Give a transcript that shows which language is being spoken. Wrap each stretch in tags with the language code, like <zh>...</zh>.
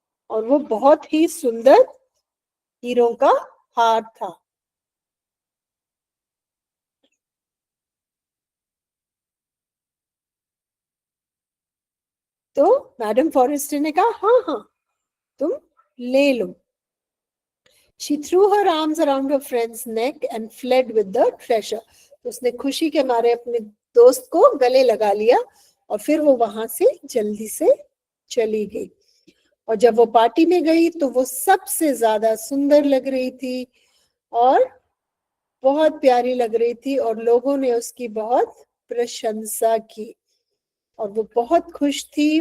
<hi>और वो बहुत ही सुंदर हीरों का हार था. तो मैडम फॉरेस्टर ने कहा हाँ हाँ तुम ले लो.</hi> <en>She threw her arms around her friend's neck and fled with the treasure.</en> <hi>तो उसने खुशी के मारे अपने दोस्त को गले लगा लिया और फिर वो वहां से जल्दी से चली गई. और जब वो पार्टी में गई तो वो सबसे ज्यादा सुंदर लग रही थी और बहुत प्यारी लग रही थी और लोगों ने उसकी बहुत प्रशंसा की और वो बहुत खुश थी.</hi>